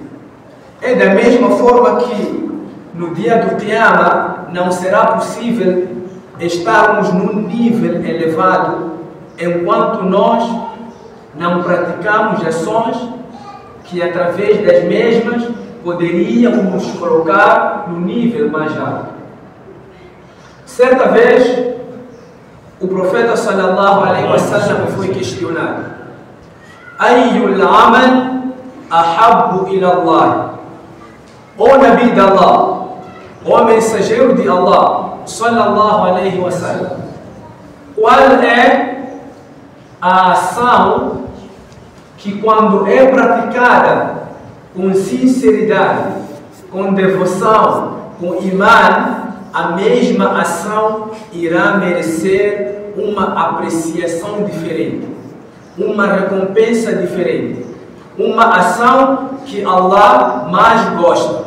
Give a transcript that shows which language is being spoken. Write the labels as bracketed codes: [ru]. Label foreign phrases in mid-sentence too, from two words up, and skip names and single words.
[pt] É da mesma forma que no dia do Qiyamah não será possível estarmos num nível elevado enquanto nós não praticamos ações que através das mesmas poderíamos nos colocar no nível mais alto. Certa vez, o profeta [ar] صلى الله عليه وسلم [pt] foi questionado: [ar] أي العمل أحب إلى الله? [pt] O Nabi de Allah, o mensageiro de Allah, [ar] صلى الله عليه [pt] wasallam, qual é a ação que, quando é praticada com sinceridade, com devoção, com imã, a mesma ação irá merecer uma apreciação diferente, uma recompensa diferente, uma ação que Allah mais gosta?